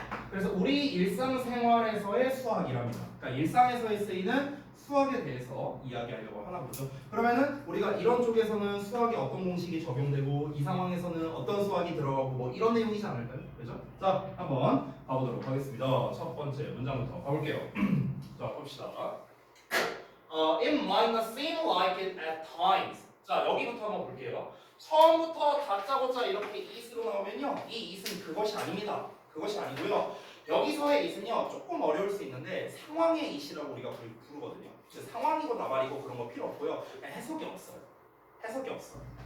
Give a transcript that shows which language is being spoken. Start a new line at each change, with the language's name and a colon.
Korean: 그래서 우리 일상생활에서의 수학이랍니다. 그러니까 일상에서 쓰이는 수학에 대해서 이야기하려고 하나 보죠. 그러면은 우리가 이런 쪽에서는 수학에 어떤 공식이 적용되고 이 상황에서는 어떤 수학이 들어가고 뭐 이런 내용이지 않을까요? 그죠? 자, 한번 가보도록 하겠습니다. 첫 번째 문장부터 가볼게요. 자, 봅시다.
English: It might not seem like it at times.
Korean: 자, 여기부터 한번 볼게요. 처음부터 다짜고짜 이렇게 it으로 나오면요, 이 it은 그것이 아닙니다. 그것이 아니고요. 여기서의 it은요 조금 어려울 수 있는데 상황의 it이라고 우리가 부르거든요. 상황이고 나발이고 그런 거 필요 없고요. 해석이 없어요. 해석이 없어요.